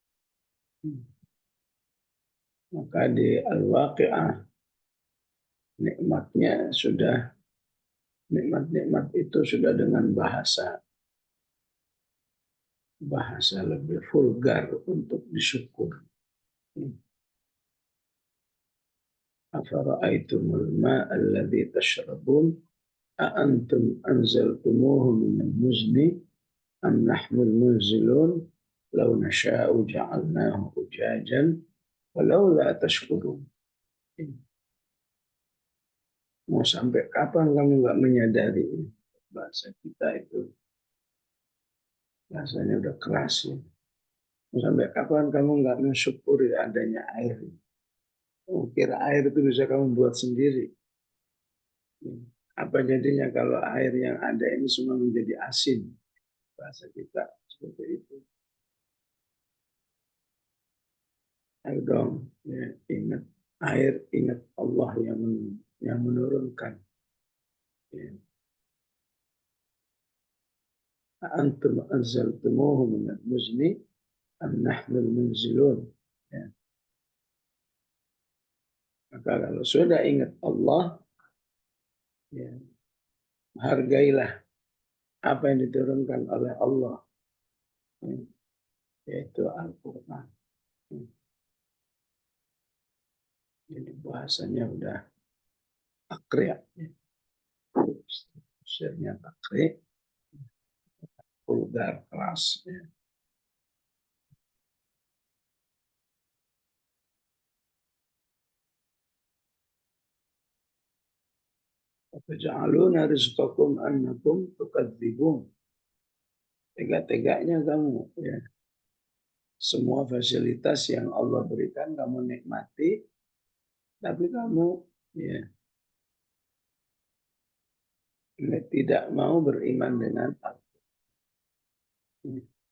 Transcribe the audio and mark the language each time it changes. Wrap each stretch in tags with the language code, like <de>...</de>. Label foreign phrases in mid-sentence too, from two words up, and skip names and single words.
<id>Maka di Al-Waqi'ah nikmat-nikmat itu sudah dengan bahasa lebih vulgar untuk disyukur.</id> <ar>أفرأيتم الماء الذي تشربون أأنتم أنزلتموه من المزن أم نحن المنزلون لو نشاء جعلناه أجاجا فلولا تشكرون.</ar> <id>Mau sampai kapan kamu nggak menyadari bahasa kita itu bahasanya udah keras ya. Mau sampai kapan kamu nggak mensyukuri adanya air? Kira air itu bisa kamu buat sendiri. Apa jadinya kalau air yang ada ini semua menjadi asin? Bahasa kita seperti itu. Ayo dong, ya, ingat air, ingat Allah yang menurunkan.</id> <ar>Ya. أنتم أنزلتموه من المزن أم نحن المنزلون.</ar> <id>Ya. Maka kalau sudah ingat Allah, ya, hargailah apa yang diturunkan oleh Allah, ya, yaitu Al-Quran. Ya. Jadi bahasanya udah takriyat. Ya. Sirnya takriyat, vulgar, keras. Ya.</id> <ar>تجعلون رزقكم أنكم تكذبون.</ar> <id>Tega-teganya kamu, ya. Semua fasilitas yang Allah berikan kamu nikmati, tapi kamu ya tidak mau beriman dengan Allah.</id>